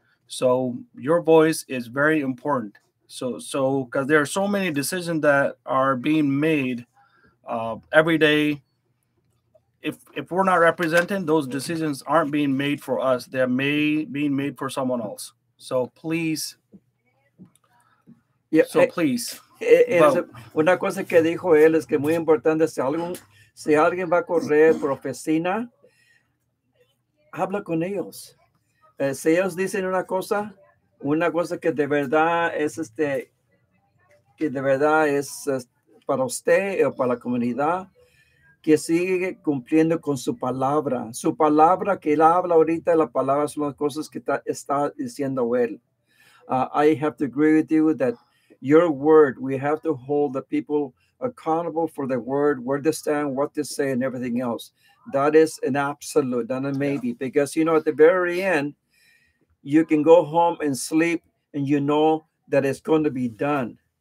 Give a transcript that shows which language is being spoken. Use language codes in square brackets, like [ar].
[en] So your voice is very important. So because there are so many decisions that are being made every day. If we're not representing, those decisions aren't being made for us. They're being made for someone else. So please, yeah, please [es] es [en] vote. [es] una cosa que dijo él es que muy importante, si alguien va a correr por oficina, habla con ellos. Si ellos dicen una cosa que de verdad es que de verdad es para usted o para la comunidad, que sigue cumpliendo con su palabra. Su palabra que él habla ahorita, la palabra son las cosas que está diciendo él. [en] I have to agree with you that your word, we have to hold the people accountable for their word, where they stand, what they say, and everything else. That is an absolute, not a maybe, because at the very end, you can go home and sleep and you know that it's going to be done.